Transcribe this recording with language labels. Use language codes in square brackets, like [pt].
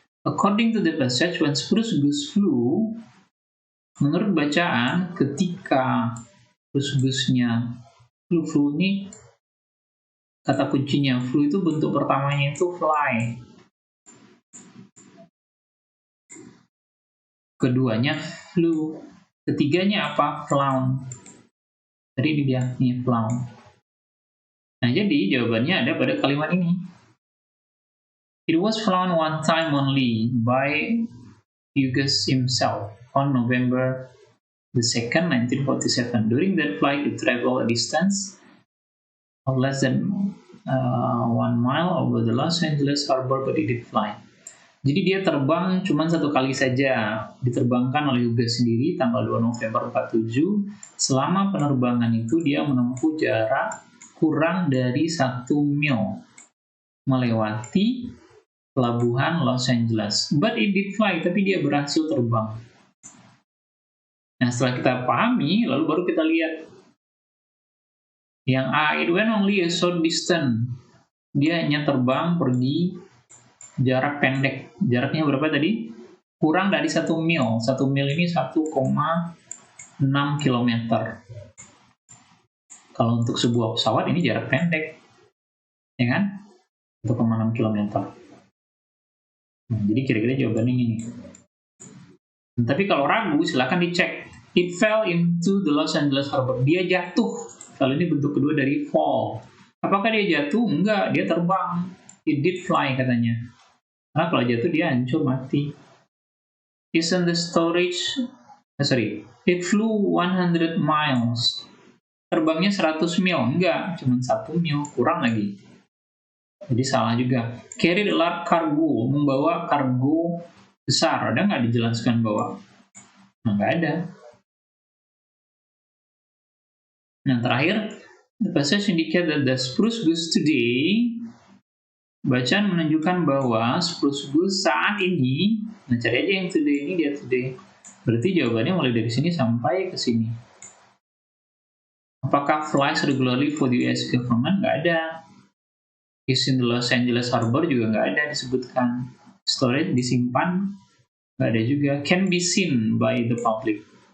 [en] According to the passage, when Spruce Goose flew, [id] menurut bacaan, ketika Spruce Goose-nya flew ini, kata kuncinya flew itu bentuk pertamanya itu fly. Keduanya flew. Ketiganya apa? Flown. Tadi ini dia, nih flown. Nah, jadi jawabannya ada pada kalimat ini. [en] It was flown one time only by Hughes himself on November the 2nd, 1947. During that flight, it traveled a distance of less than 1 mile over the Los Angeles harbor, but it did fly. [id] Jadi dia terbang cuma satu kali saja, diterbangkan oleh Hughes sendiri tanggal 2 November 47. Selama penerbangan itu dia menempuh jarak kurang dari 1 mil melewati pelabuhan Los Angeles. [en] But it did fly, [id] tapi dia berhasil terbang. Nah, setelah kita pahami, lalu baru kita lihat yang A, [en] it went only a short distance. [id] Dia hanya terbang pergi jarak pendek. Jaraknya berapa tadi? Kurang dari 1 mil. 1 mil ini 1,6 km. Kalau untuk sebuah pesawat ini jarak pendek. Ya kan? 1,6 km. Nah, jadi kira-kira jawabannya ini. Tapi kalau ragu, silakan dicek. [en] It fell into the Los Angeles harbor. [id] Dia jatuh. Kalau ini bentuk kedua dari fall. Apakah dia jatuh? Enggak, dia terbang. [en] It did fly [id] katanya. Karena kalau jatuh dia hancur mati. [en] Isn't the storage... It flew 100 miles. [id] Terbangnya 100 mil. Enggak, cuma 1 mil. Kurang lagi. Jadi salah juga. [en] Carry a large cargo, [id] membawa kargo besar. Ada nggak dijelaskan bahwa? Nah, nggak ada. Nah, terakhir, [en] the passage indicate that the spruce goose today, [id] bacaan menunjukkan bahwa spruce goose saat ini, nah cari aja yang today, ini dia today. Berarti jawabannya mulai dari sini sampai ke sini. Apakah [en] flies regularly for the US government? [id] Nggak ada. [en] Is in the Los Angeles Harbor [id] juga nggak ada disebutkan. Storage disimpan nggak ada juga. [en] Can be seen by the public.